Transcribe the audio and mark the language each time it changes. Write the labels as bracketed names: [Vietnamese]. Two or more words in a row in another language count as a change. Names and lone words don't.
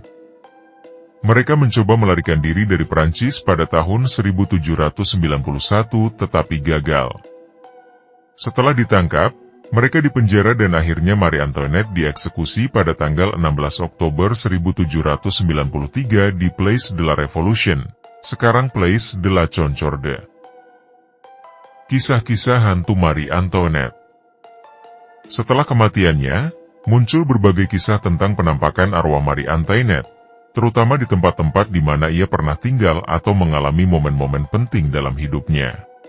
[Indonesian] Mereka mencoba melarikan diri dari Prancis pada tahun 1791 tetapi gagal. Setelah ditangkap, mereka dipenjara dan akhirnya Marie Antoinette dieksekusi pada tanggal 16 Oktober 1793 di Place de la Révolution, sekarang Place de la Concorde. Kisah-kisah hantu Marie Antoinette. Setelah kematiannya, muncul berbagai kisah tentang penampakan arwah Marie Antoinette, terutama di tempat-tempat di mana ia pernah tinggal atau mengalami momen-momen penting dalam hidupnya.